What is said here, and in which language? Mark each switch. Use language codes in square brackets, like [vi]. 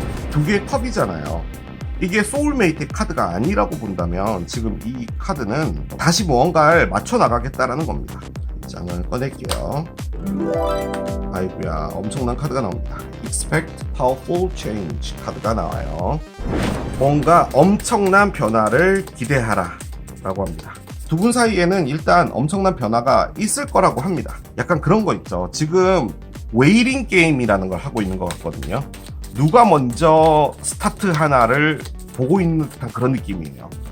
[ko] 두 개의 컵이잖아요. 이게 소울메이트 카드가 아니라고 본다면 지금 이 카드는 다시 무언가를 맞춰 나가겠다라는 겁니다. 이 장을 꺼낼게요. 아이고야, 엄청난 카드가 나옵니다. [en] Expect Powerful Change [ko] 카드가 나와요. 뭔가 엄청난 변화를 기대하라 라고 합니다. 두 분 사이에는 일단 엄청난 변화가 있을 거라고 합니다. 약간 그런 거 있죠. 지금 웨이팅 게임이라는 걸 하고 있는 것 같거든요. 누가 먼저 스타트 하나를 보고 있는 듯한 그런 느낌이에요.